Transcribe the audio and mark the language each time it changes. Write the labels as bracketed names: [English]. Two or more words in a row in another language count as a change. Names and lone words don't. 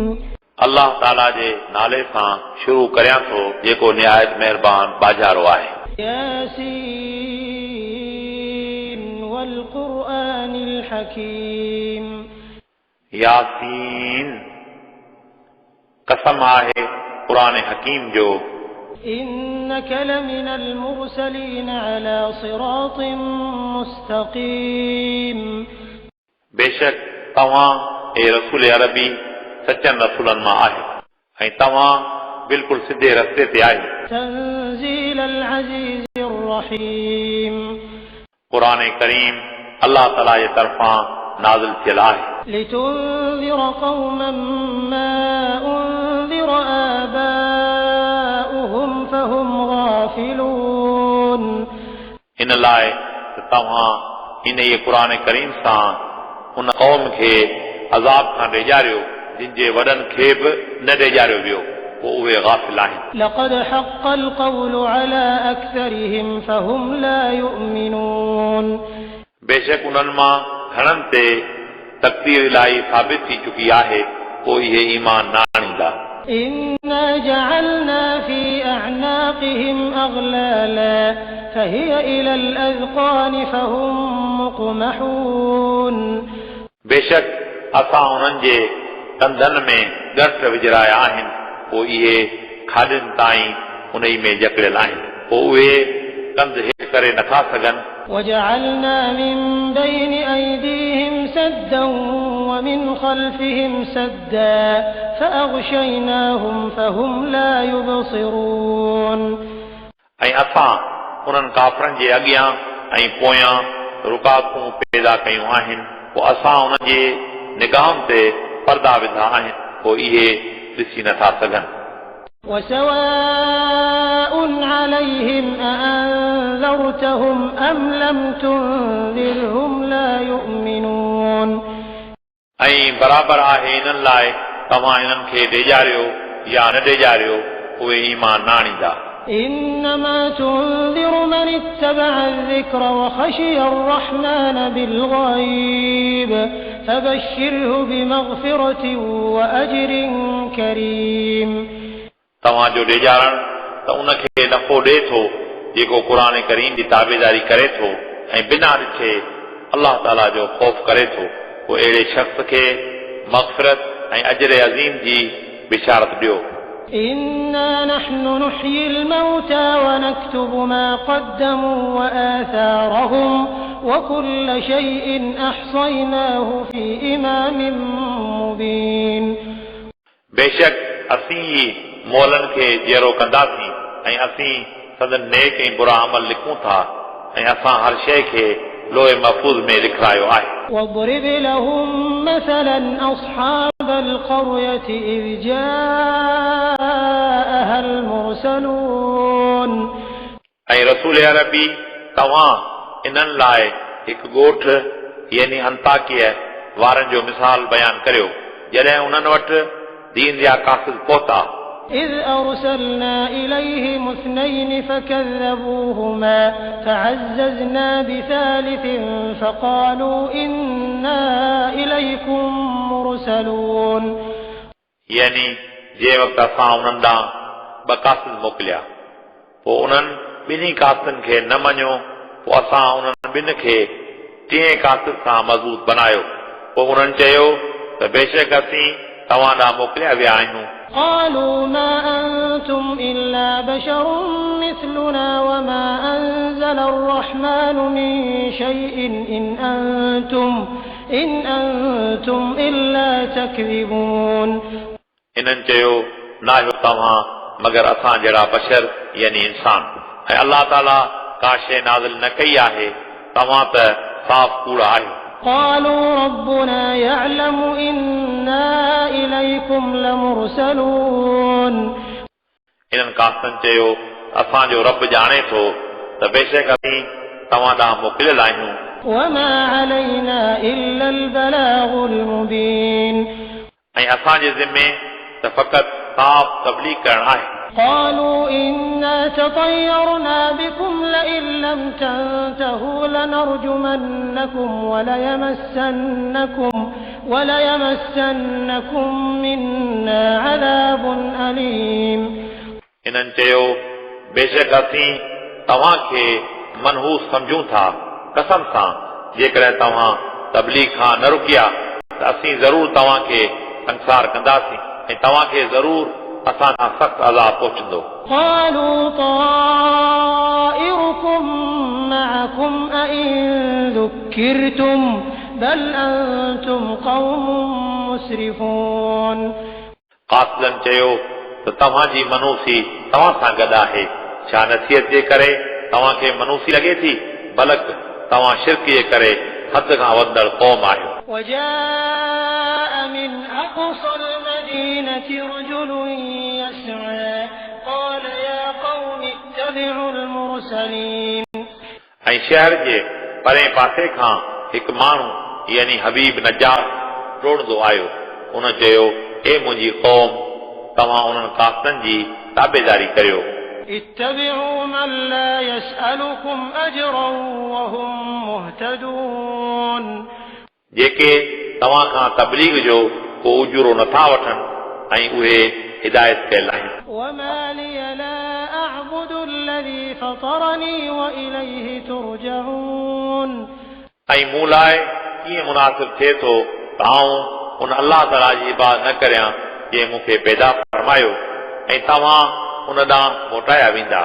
[Sindhi] अल्लाह ताला जे नाले सां शुरू करियां थो जेको निहायत मेहरबान बाजारो आहे। [Arabic] يس والقرآن الحكيم. [Sindhi] यासीन कसम आहे क़ुरान हकीम जो। [Arabic] إنك لمن المرسلين على صراط مستقيم. [Sindhi] बेशक तव्हां ए रसूल अरबी सचन रसूलनि मां आहे ऐं तव्हां बिल्कुलु सिधे रस्ते ते आहे। [Arabic] تنزيل العزيز الرحيم. [Sindhi] क़ुरान करीम अल्लाह ताला जे तरफ़ां नाज़िल थियल आहे। [Arabic] لتنذر قوما ما أنذر آباؤهم فهم غافلون. [Sindhi] इन लाइ त तव्हां इन ये क़ुरान करीम सां उन क़ौम खे अज़ाब खां ॾेजारियो जिन जे वॾनि खे बि न ॾेजारियो वियो, पोइ उहे गाफ़िल आहिनि। [Arabic] لقد حق القول على أكثرهم فهم لا يؤمنون. [Sindhi] बेशक उन्हनि मां घणनि ते तक़दीर इलाही साबित थी चुकी आहे, पोइ इहे ईमान न आणींदा। [Arabic] إنا جعلنا في أعناقهم أغلالا فهي إلى الأذقان فهم مقمحون. [Sindhi] बेशक असां उन्हनि जे कंधनि में ॻंठ विझराया आहिनि, पोइ इहे खाॾनि ताईं उन में जकड़ियल आहिनि, पोइ उहे कंध हेठि करे नथा सघनि। [Arabic] وجعلنا من بين أيديهم سدا ومن خلفهم سدا فأغشيناهم فهم لا يبصرون. [Sindhi] ऐं असां उन्हनि काफ़रनि जे अॻियां ऐं पोयां रुकावटूं पैदा कयूं आहिनि, पोइ असां उन्हनि जे निगाहुनि ते पर्दा विधा आहिनि, पोइ इहे ॾिसी नथा सघनि। [Arabic] وسواء عليهم أأنذرتهم أم لم تنذرهم لا يؤمنون. [Sindhi] ऐं बराबरि आहे इन्हनि लाइ तव्हां इन्हनि खे ॾेजारियो या न ॾेजारियो, उहे ईमान न आणींदा। [Arabic] إنما تنذر من اتبع الذكر وخشي الرحمن بالغيب فبشره بمغفرة وأجر كريم. [Sindhi] तव्हांजो ॾेजारण त उन खे नफ़ो ॾे थो जेको क़ुरान करीम जी ताबेदारी करे थो ऐं बिना ॾिठे अल्लाह ताला जो ख़ौफ़ करे थो, पोइ अहिड़े शख़्स खे मग़फ़िरत ऐं अजर अज़ीम जी बिशारत ॾियो। [Arabic] إنا نحن نحيي الموتى ونكتب ما قدموا وآثارهم وكل شيء أحصيناه في إمام مبين. [Sindhi] बेशक असीं ई मोलनि खे जियरो कंदासीं ऐं असीं संदन नेक ऐं बुरा अमल लिखूं था ऐं असां हर शइ खे लोहे महफूज़ में लिखायो आहे। [Arabic] वضرب لهم مثلا أصحاب القرية إذ جاءها المرسلون। [Sindhi] ऐं रसूल अरबी तव्हां इन्हनि लाइ हिकु ॻोठ यानी अंताकिया वारनि जो मिसाल बयान करियो जॾहिं उन्हनि वटि दीन जा कासिद पहुता। [Arabic] إذ أرسلنا إليهم اثنين فكذبوهما فعززنا بثالث فقالوا إنا إليكم مرسلون। [Sindhi] यानी जे वक़्तु असां उन्हनि ॾांहुं ॿ कासिद मोकिलिया, पोइ उन्हनि ॿिन्ही कासिदनि खे न मञियो, पोइ असां उन्हनि ॿिनि खे टीं कासिद सां मज़बूत बनायो, पोइ उन्हनि चयो त बेशक असीं तव्हां ॾांहुं मोकिलिया विया आहियूं। [Arabic] قالوا ما أنتم إلا بشر مثلنا وما أنزل الرحمن من شيء إن أنتم إلا تكذبون। [Sindhi] इन्हनि चयो न आहियो तव्हां मगर असां जहिड़ा बशर यानी इंसान, ऐं अल्लाह ताला का शइ नाज़िल न कई आहे, तव्हां त साफ़ कूड़ा आहियो। [Arabic] قالوا ربنا يعلم إنا إليكم لمرسلون। [Sindhi] इन्हनि कासिदनि चयो असांजो रब ॼाणे थो त बेशक असीं तव्हां ॾांहुं मोकिलियल आहियूं। [Arabic] وما علينا إلا البلاغ المبين। [Sindhi] ऐं असांजे ज़िम्मे त फ़क़ति साफ़ तबलीग करणु आहे। [Arabic] قالوا إنا تطيرنا بكم لئن لم تنتهوا لنرجمنكم وليمسنكم وليمسنكم منا عذاب أليم [Sindhi] इन्हनि चयो बेशक असीं तव्हांखे मनहूस सम्झूं था कसम सां जेकॾहिं तव्हां तबलीग खां न रुकिया त असीं ज़रूर तव्हांखे संसार कंदासीं ऐं तव्हांखे ज़रूर असां खां सख़्तु अज़ाब पहुचंदो [Arabic] قالوا طائركم معكم أئن ذكرتم بل أنتم قوم مسرفون [Sindhi] कातिलन चयो त तव्हांजी मनूसी तव्हां सां गॾु आहे छा नसीहत जे करे तव्हांखे मनूसी लॻे थी बल्क तव्हां शिरक जे करे हद खां वधंदड़ क़ौम आहियो [Arabic] وجاء من أقصى المدينة رجل يسعى قال يا قوم اتبعوا المرسلين [Sindhi] ऐं शहर जे परे पासे खां हिकु माण्हू यानी हबीब नजार टोड़ंदो आयो उन चयो ए मुंहिंजी क़ौम तव्हां उन्हनि काफ़िरनि जी ताबेदारी करियो [Arabic] اتبعوا من لا يسألكم أجرا وهم مهتدون [Sindhi] जेके तव्हां खां तबलीग जो को उजरो नथा वठनि ऐं उहे हिदायत कयल आहिनि [Arabic] وما لي لا أعبد الذي فطرني وإليه ترجعون [Sindhi] ऐं मूं लाइ कीअं मुनासिब थिए थो त आऊं उन अलाह ताला जी इबादत न करियां जंहिं मूंखे पैदा फरमायो ऐं तव्हां उन ॾांहुं मोटाया वेंदा